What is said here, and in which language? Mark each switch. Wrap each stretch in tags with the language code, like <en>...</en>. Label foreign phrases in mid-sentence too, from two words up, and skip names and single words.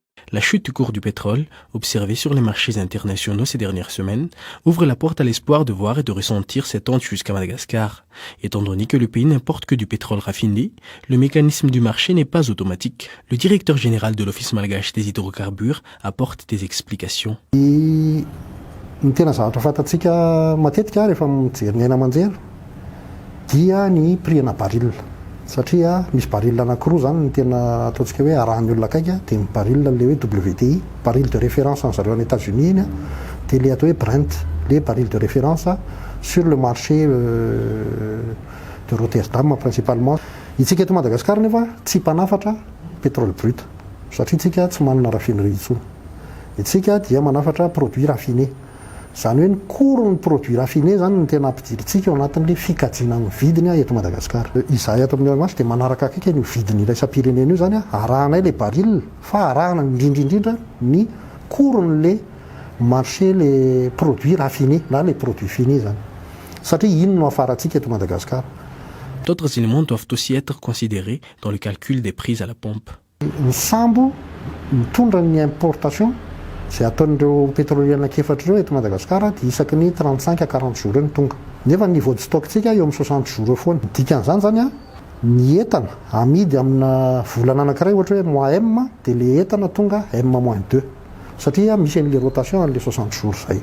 <fr>La chute du cours du pétrole, observée sur les marchés internationaux ces dernières semaines, ouvre la porte à l'espoir de voir et de ressentir cette onde jusqu'à Madagascar. Étant donné que le pays n'importe que du pétrole raffiné, le mécanisme du marché n'est pas automatique. Le directeur général de l'Office malgache des hydrocarbures apporte des explications.</fr> <mg>Ny tena zavatra fantatsika matetika rehefa mijery ny aina aman-jery dia ny prix-na baril. Satria misy baril anankiroa zany ny tena ataontsika hoe arahan'ny olona akaiky dia ny baril le hoe WTI,</mg> <fr>baril de référence en</fr> <mg>zareo any États-Unis iny dia le atao hoe Brent,</mg> <fr>le baril de référence sur le marché de Rotterdam principalement.</fr> <mg>Itsika eto Madagasikara nefa tsy mpanafatra</mg> <fr>pétrole brut</fr> <mg>satria itsika tsy manana raffinerie intsony. Itsika dia manafatra</mg> <fr>produit raffiné.</fr> <mg>Zany hoe ny koron'ny</mg> <fr>produit raffiné</fr> <mg>zany ny tena ampidiritsika ao anatin'le fikajiana ny vidiny eto Madagasikara. Izahay ato amin'ny masy dia manaraka akaiky ny vidiny iraisam-pirenena io zany arahanay le baril fa arahana indrindra ny koron'le marché le</mg> <fr>produit raffiné</fr> <mg>na le</mg> <fr>produit fini</fr> <mg>zany. Satria ino no afarantsika eto Madagasikara.</mg> <fr>D'autres éléments doivent aussi être considérés dans le calcul des prix à la pompe.</fr> <mg>Ny sambo mitondra ny importation izay ataon'ireo pétrolier anankiefatra ireo eto Madagasikara dia isaky ny</mg> <fr>35 à 40 jours</fr> <mg>ny tonga. Nefa ny</mg> <fr>niveau de stock-</fr> <mg>tsika eo amin'ny</mg> <fr>60 jours</fr> <mg>foana. Dikan'izany zany ny entana amidy amina volana anankiray ohatra hoe</mg> <fr>mois M</fr> <mg>dia le entana tonga M-2 satria misy an'le rotation an'le</mg> <fr>60 jours</fr> <mg>zay.</mg>